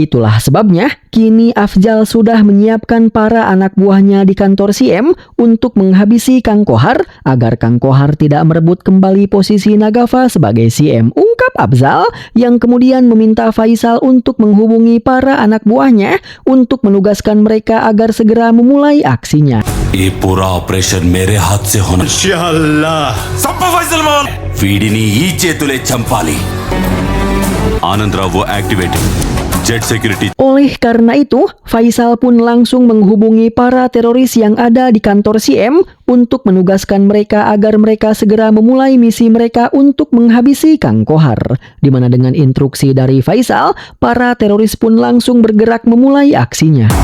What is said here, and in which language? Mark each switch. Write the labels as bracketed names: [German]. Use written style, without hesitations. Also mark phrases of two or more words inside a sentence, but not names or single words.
[Indonesian] Itulah sebabnya kini Afzal sudah menyiapkan para anak buahnya di kantor CM untuk menghabisi Kang Kohar agar Kang Kohar tidak merebut kembali posisi Nagafa sebagai CM, ungkap Afzal, yang kemudian meminta Faisal untuk menghubungi para anak buahnya untuk menugaskan mereka agar segera memulai aksinya. [Hindi] ये पूरा ऑपरेशन मेरे हाथ से होना [Telugu] సంప ఫైసల్ మావన్ వీడిని ఈ చేతులే చంపాలి [English] Anandarao activated jet security [Indonesian] Oleh karena itu, Faisal pun langsung menghubungi para teroris yang ada di kantor CM untuk menugaskan mereka agar mereka segera memulai misi mereka untuk menghabisi Kang Kohar. Di mana dengan instruksi dari Faisal, para teroris pun langsung bergerak memulai aksinya.